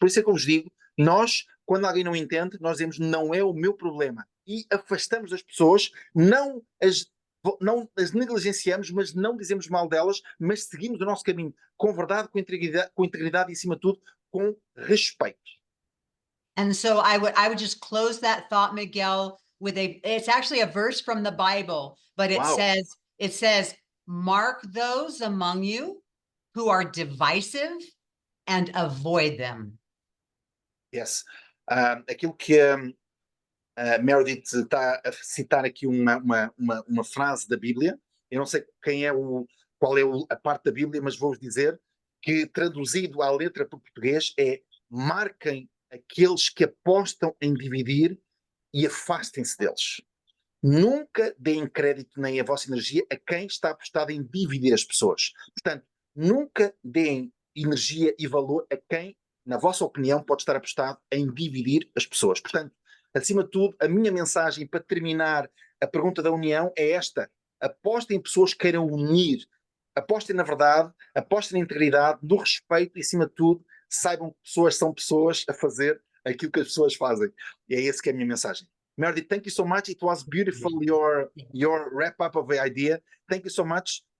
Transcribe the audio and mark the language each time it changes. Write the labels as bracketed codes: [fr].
[pt] Por isso é que eu vos digo, nós, quando alguém não entende, nós dizemos não é o meu problema. E afastamos as pessoas, não as negligenciamos, mas não dizemos mal delas, mas seguimos o nosso caminho com verdade, com integridade e, acima de tudo, com respeito. [en] And so I would just close that thought, Miguel, with it's actually a verse from the Bible, but it says, mark those among you who are divisive and avoid them. Yes. [pt] Aquilo que Meredith está a citar aqui uma frase da Bíblia. Eu não sei qual é a parte da Bíblia, mas vou-vos dizer que, traduzido à letra para o português, é: marquem aqueles que apostam em dividir e afastem-se deles. Nunca deem crédito nem a vossa energia a quem está apostado em dividir as pessoas. Portanto, nunca deem energia e valor a quem, na vossa opinião, pode estar apostado em dividir as pessoas. Portanto, acima de tudo, a minha mensagem para terminar a pergunta da união é esta: apostem em pessoas que queiram unir, apostem na verdade, apostem na integridade, no respeito e, acima de tudo, saibam que pessoas são pessoas a fazer aquilo que as pessoas fazem. E é esse que é a minha mensagem. [en] Meredith, thank you so much. It was beautiful, your wrap up of the idea. Thank you so much.